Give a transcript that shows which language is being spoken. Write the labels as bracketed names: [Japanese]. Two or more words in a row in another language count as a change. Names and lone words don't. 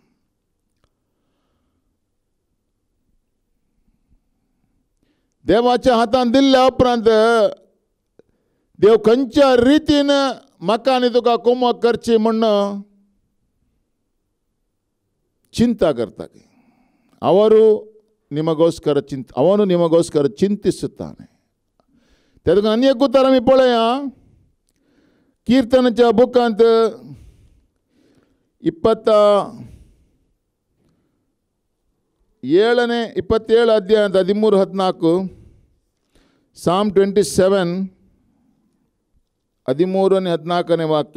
[Konkani] देवाच्या हातांत दिल्ल्या उपरांत देव खंयच्या रितीन म्हाका आनी तुका कुमक करची म्हण चिंता करता. [Kannada] ಅವರು ನಿಮಗೋಸ್ಕರ ಚಿಂತಿಸುತ್ತಾನೆ. [Konkani] त्यातून आनी एक उतार आमी पळया. कीर्तनाच्या बुकांत 27 अध्यायांत 13-14 Psalm 27 13 आणि 14 वाक्य.